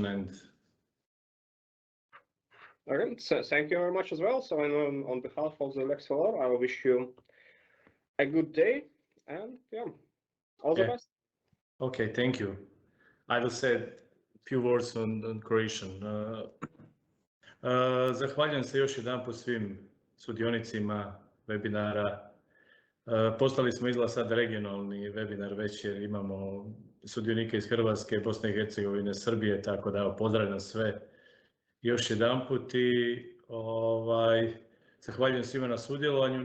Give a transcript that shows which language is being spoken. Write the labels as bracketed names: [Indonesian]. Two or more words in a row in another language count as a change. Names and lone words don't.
[English] And okay, so thank you very much as well. So on behalf of the leXsolar, I wish you a good day and yeah, all the best. Okay, thank you. I will say a few words on Croatian. [Croatian] Zahvaljujem se još jedanput svim sudionicima webinara. Postali smo izgleda sad regionalni webinar već jer imamo sudionike iz Hrvatske, Bosne i Hercegovine, Srbije, tako da pozdravljam sve još jedanput i zahvaljujem svima na sudjelovanju.